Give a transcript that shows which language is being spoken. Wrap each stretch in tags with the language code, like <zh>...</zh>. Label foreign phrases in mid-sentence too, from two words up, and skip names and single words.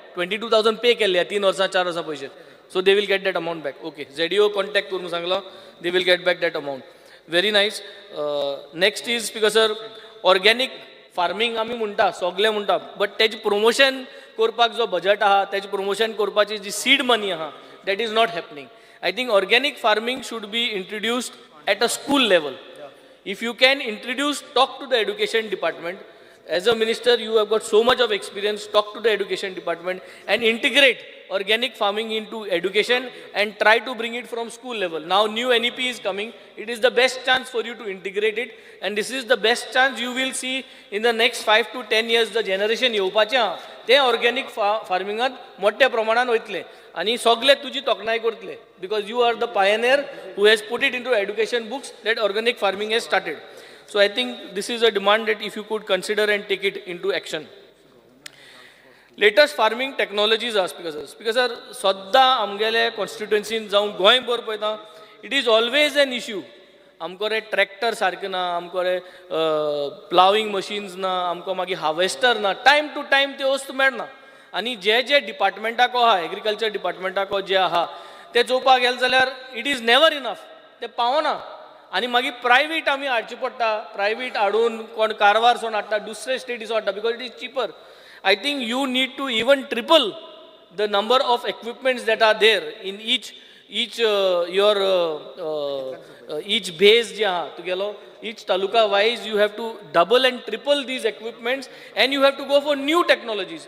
<kok>22,000 पे केल्ले 3 वर्सां 4 वर्सां पयशे.</kok> <en>So they will get that amount back. ओके, ZDO</en> <kok>कॉन्टॅक्ट करून सांगलो</kok> <en>they will get back that amount. Very nice. Next is Speaker sir, organic farming</en> <kok>आमी म्हणटा सगळे म्हणटा बट तेजे प्रमोशन करपाक जो बजेट आहा तेजे प्रमोशन करपाची जी</kok> <en>seed money</en> <kok>आहा</kok> <en>that is not happening. I think organic farming should be introduced at a school level. If you can introduce, talk to the education department. As a minister, you have got so much of experience. Talk to the education department and integrate organic farming into education and try to bring it from school level. Now new NEP is coming. It is the best chance for you to integrate it, and this is the best chance you will see in the next 5 to 10 years. The generation</en> <kok>येवपाचे ते ऑर्गॅनिक फार्मिंगात मोठ्या प्रमाणात वयतले आणि सगळे तुजी तोखणाय करतले</kok> <en>because you are the pioneer who has put it into education books that organic farming has started. So I think this is a demand that if you could consider and take it into action. latest farming technologies</en> <kok>आहा</kok> <en>Speaker sir</en> <kok>सद्दां आमगेले कॉन्स्टिट्युएन्सीन जावं गोंयभर पळयता</kok> <en>it is always an issue</en> <kok>आमको रे ट्रॅक्टर सारके ना आमको रे</kok> <en>ploughing machines</en> <kok>ना आमको मागीर हार्वेस्टर ना</kok> <en>time to time</en> <kok>त्यो वस्तू मेळना आनी जे डिपार्टमेंटाको आहा एग्रीकल्चर डिपार्टमेंटाको जे आहा ते चोवपाक गेले जाल्यार</kok> <en>it is never enough</en> <kok>ते पावना आनी मागीर प्रायवेट आमी हाडची पडटा प्रायवेट हाडून कोण कारवारसून हाडटा दुसरे स्टेटीसून हाडटा</kok> <en>because it is cheaper I think you need to even triple the number of equipments that are there in each base</en> <kok>je aha tugelo</kok> <en>each taluka wise you have to double and triple these equipments and you have to go for new technologies.</en>